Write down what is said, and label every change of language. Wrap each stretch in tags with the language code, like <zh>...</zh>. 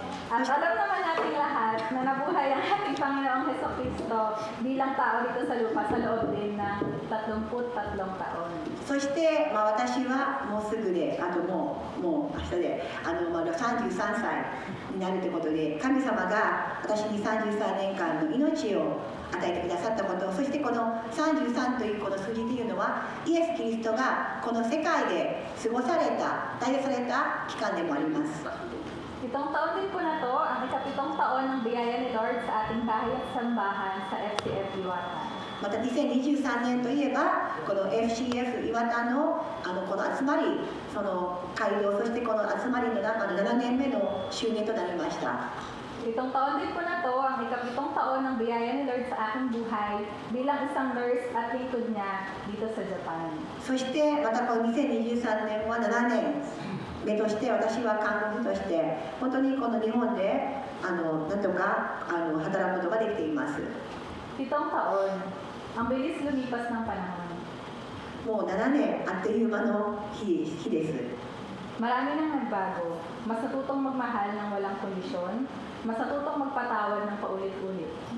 <tl>At alam naman nating lahat na nabuhay ang ating Panginoong Hesukristo bilang tao dito sa lupa sa loob din ng 33 taon.</tl> <ja>そして、私はもうすぐで、あともう明日で33歳になるということで、神様が私に33年間の命を与えてくださったこと、そしてこの33というこの数字というのは、イエス・キリストがこの世界で過ごされた、代表された期間でもあります。</ja> <tl>Itong taon din po na to, ang ikapitong taon ng biyaya ni Lord sa ating bahay at sambahan sa FCF Iwata.</tl> <ja>また2023年といえばこの FCF 岩田のこの集まり、その会堂、そしてこの集まりの中の7年目の周年となりました。</ja> <tl>Itong taon din po na to, ang ikapitong taon ng biyaya ni Lord sa aking buhay bilang isang nurse at lingkod niya dito sa Japan.</tl> <ja>そしてまたこの2023年は7年目として私は看護婦として本当にこの日本でなんとか働くことができています。</ja> <tl>Pitong taon, ang bilis lumipas ng panahon.</tl> <ja>もう7年あっという間の日です。</ja> <tl>Marami nang nagbago, mas natutong magmahal ng walang kondisyon, mas natutong magpatawad ng paulit-ulit.</tl>